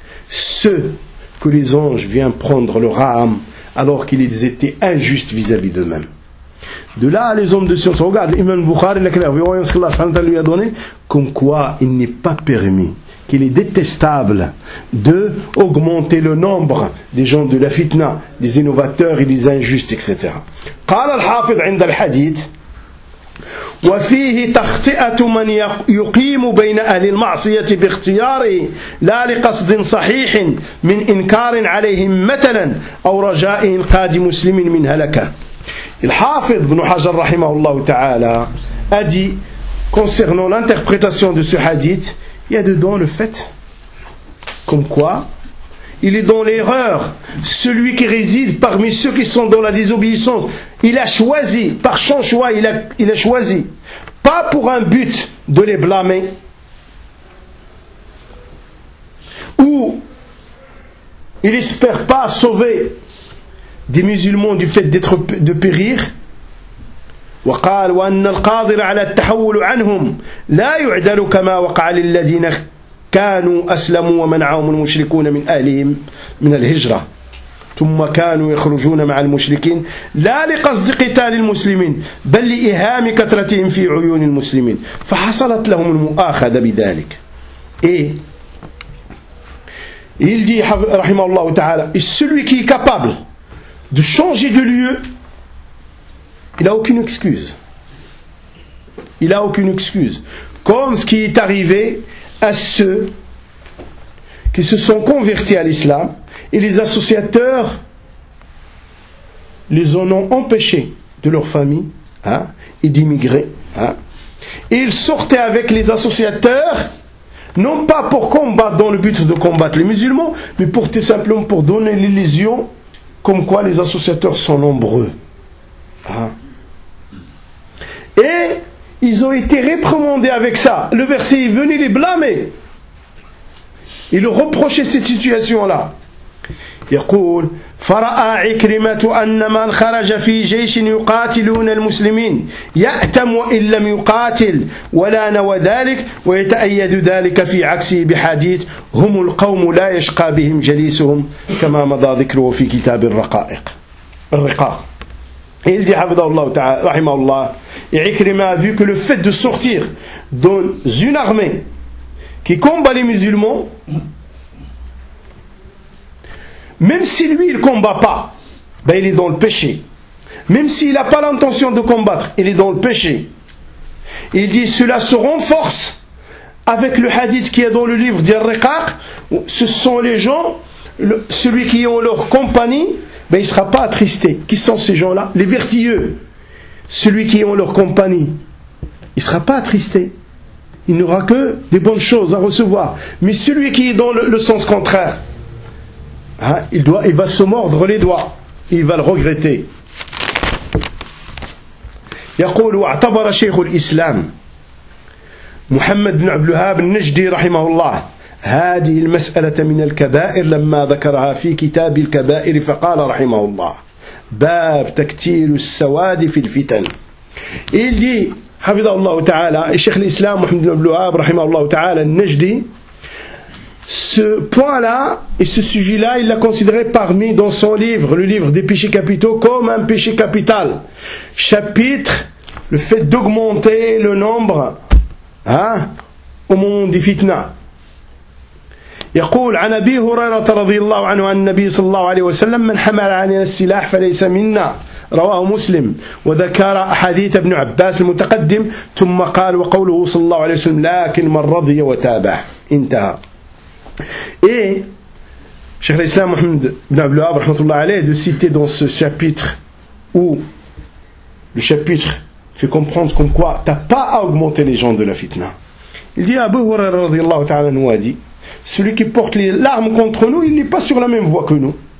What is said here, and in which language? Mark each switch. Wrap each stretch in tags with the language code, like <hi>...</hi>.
<fr>Ceux que les anges viennent prendre leur âme, alors qu'ils étaient injustes vis-à-vis d'eux-mêmes. De là, les hommes de science, regarde, l'imam Bukhari, il a clair, voyons ce que Allah lui a donné, comme quoi il n'est pas permis, qu'il est détestable de augmenter le nombre des gens de la fitna, des innovateurs et des injustes, etc.</fr> <ar>قال الحافظ عند الحديث وفيه تخطئة من يقيم بين أهل المعصية باختياره لا لقصد صحيح من إنكار عليهم مثلا أو رجاء إنقاذ مسلم من هلكه.</ar> <fr>Al-Hafidh ibn Hajar rahimahullah ta'ala a dit concernant l'interprétation de ce hadith, il y a dedans le fait comme quoi il est dans l'erreur celui qui réside parmi ceux qui sont dans la désobéissance. Il a choisi par son choix, il a choisi pas pour un but de les blâmer ou il espère pas sauver des musulmans du fait d'être de périr.</fr> <ar>وقال وأن القادر على التحول عنهم لا يعدل كما وقع للذين كانوا أسلموا ومنعهم المشركون من أهلهم من الهجرة ثم كانوا يخرجون مع المشركين لا لقصد قتال المسلمين بل لإهام كثرتهم في عيون المسلمين فحصلت لهم المؤاخذة بذلك.</ar> <fr>إيه يلدي</fr> <ar>رحمه الله تعالى</ar> <fr>celui qui est capable de changer de lieu, il n'a aucune excuse. Il n'a aucune excuse. Comme ce qui est arrivé à ceux qui se sont convertis à l'islam et les associateurs les en ont empêchés de leur famille et d'immigrer. Et ils sortaient avec les associateurs, non pas pour combattre dans le but de combattre les musulmans, mais pour tout simplement pour donner l'illusion comme quoi les associateurs sont nombreux. Et ils ont été réprimandés avec ça. Le verset est venu les blâmer. Il reprochait cette situation-là.</fr> <ar>يقول فرأى عكرمة أن من خرج في جيش يقاتلون المسلمين يأتم وإن لم يقاتل ولا نوى ذلك ويتأيد ذلك في عكسه بحديث هم القوم لا يشقى بهم جليسهم كما مضى ذكره في كتاب الرقاق.</ar> <fr>Il dit, rahimahullah, et Ikrima a vu que le fait de sortir dans une armée qui combat les musulmans, même si lui il ne combat pas, ben il est dans le péché. Même s'il n'a pas l'intention de combattre, il est dans le péché. Il dit, cela se renforce avec le hadith qui est dans le livre d'Irriqaq, ce sont les gens, celui qui ont leur compagnie, ben, il ne sera pas attristé. Qui sont ces gens-là? Les vertueux. Celui qui est en leur compagnie. Il ne sera pas attristé. Il n'aura que des bonnes choses à recevoir. Mais celui qui est dans le sens contraire, il va se mordre les doigts. Il va le regretter.</fr> <ar>يقول واعتبر شيخ الإسلام محمد بن عبد الوهاب النجدي رحمه الله هذه المسألة من الكبائر لما ذكرها في كتاب الكبائر فقال رحمه الله باب تكتيل السواد في الفتن.</ar> <fr>Il dit,</fr> <ar>حفظه الله تعالى,</ar> <fr>et Cheikh l'Islam محمد بن عبد الوهاب</fr> <ar>رحمه الله تعالى</ar> <fr>النجدي, ce point là et ce sujet là il l'a considéré parmi dans son livre, le livre des péchés capitaux, comme un péché capital. Chapitre, le fait d'augmenter le nombre au moment des fitnas.</fr> <ar>يقول عن أبي هريرة رضي الله عنه عن النبي صلى الله عليه وسلم من حمل علينا السلاح فليس منا, رواه مسلم. وذكر حديث ابن عباس المتقدم ثم قال وقوله صلى الله عليه وسلم لكن من رضي وتابع انتهى.</ar> <fr>إيه شيخ الإسلام محمد بن عبد الوهاب</fr> <ar>رحمة الله عليه</ar> <fr>de citer dans ce chapitre où le chapitre fait comprendre comme quoi t'as pas à augmenter les gens de la fitna. Il dit Abu Hurayra</fr> <ar>رضي الله تعالى عنه</ar> <fr>a dit celui qui porte les larmes contre nous, il n'est pas sur la même voie que nous.</fr>